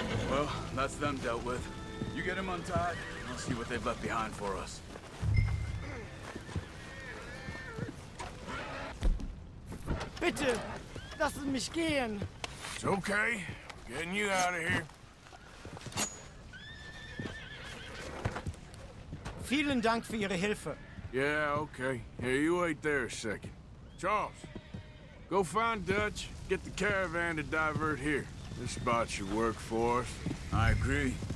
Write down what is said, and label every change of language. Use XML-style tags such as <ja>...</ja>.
<en>Well, that's them dealt with. You get them untied, and I'll see what they've left behind for us.</en> <de>Bitte, lassen mich gehen.</de> <en>It's okay. Getting you out of here.</en> <de>Vielen Dank für Ihre Hilfe.</de> <en>Yeah, okay. Here, you wait there a second. Charles, go find Dutch. Get the caravan to divert here. This spot should work for us. I agree.</en>